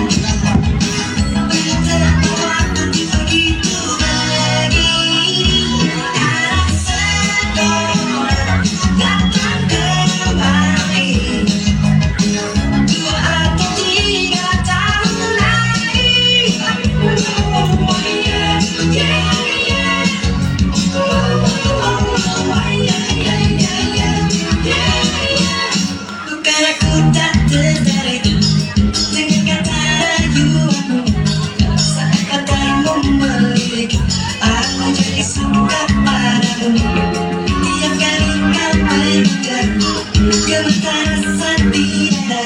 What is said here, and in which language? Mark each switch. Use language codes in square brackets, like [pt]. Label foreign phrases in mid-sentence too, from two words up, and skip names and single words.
[id] Betapa waktu begitu begini. Anak sekolah datang kembali. 2 atau 3 tahun lagi. [en] Oh yeah, yeah, yeah. Oh yeah, yeah, yeah, yeah. [id] Bukan aku tak tertarik dengan kata rayuanmu, saat katamu melirik, aku jadi suka padamu. Tiap kali kau bergerak, gemetar rasa di dada.